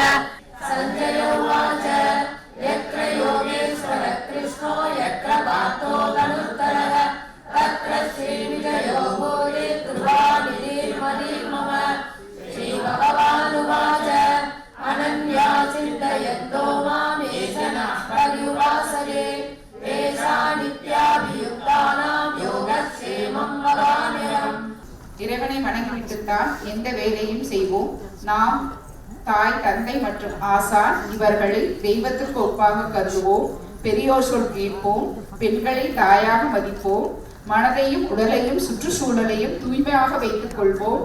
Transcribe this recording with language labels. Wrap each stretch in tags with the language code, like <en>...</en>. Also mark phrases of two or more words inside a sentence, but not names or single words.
<sa>सञ्जय उवाच यत्र योगेश्वरः कृष्णो यत्र पार्थो धनुर्धरः तत्र श्रीविजयो भूरि ध्रुवानिधिर्मम श्रीभगवानुवाच अनन्या चिन्तयन्तो मामेशनः पर्युपासते तेषानित्याभियुक्तानां योगक्षेमं वदाम्यहम्.</sa> <ta>இறைவனை வணங்கிவிட்டுத்தான் எந்த வேலையும் செய்வோம். நாம் தாய், தந்தை மற்றும் ஆசான் இவர்களை தெய்வத்திற்கு ஒப்பாக கருதுவோம். பெரியோர் சொல் கேட்போம். பெண்களை தாயாக மதிப்போம். மனதையும் உடலையும் சுற்றுச்சூழலையும் தூய்மையாக வைத்துக் கொள்வோம்.</ta>